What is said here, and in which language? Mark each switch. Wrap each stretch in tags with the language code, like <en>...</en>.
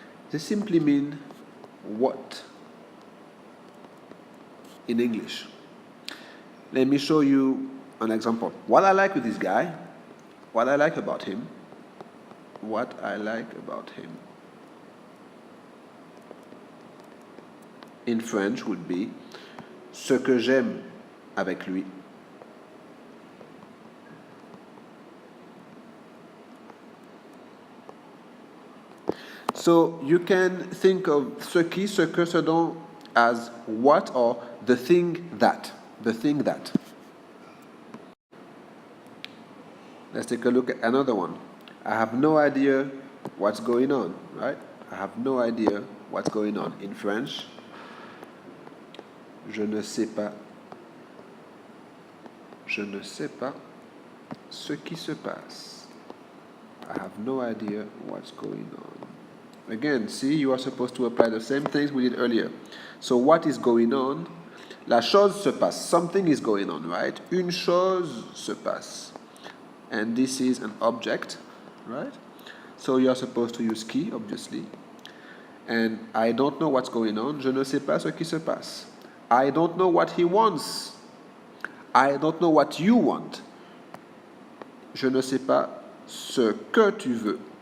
<en>They simply mean what in English. Let me show you an example. What I like with this guy, what I like about him, what I like about him. In French would be</en> <fr>ce que j'aime avec lui.</fr> <en>So you can think of</en> <fr>ce qui, ce que, ce dont</fr> <en>as what or the thing that. The thing that. Let's take a look at another one. I have no idea what's going on, right? I have no idea what's going on. In French,</en> <fr>je ne sais pas. Je ne sais pas ce qui se passe.</fr> <en>I have no idea what's going on. Again, see, you are supposed to apply the same things we did earlier. So what is going on?</en> <fr>La chose se passe.</fr> <en>Something is going on, right?</en> <fr>Une chose se passe.</fr> <en>And this is an object, right? So you are supposed to use qui, obviously. And I don't know what's going on.</en> <fr>Je ne sais pas ce qui se passe.</fr> <en>I don't know what he wants. I don't know what you want.</en> <fr>Je ne sais pas ce que tu veux.</fr>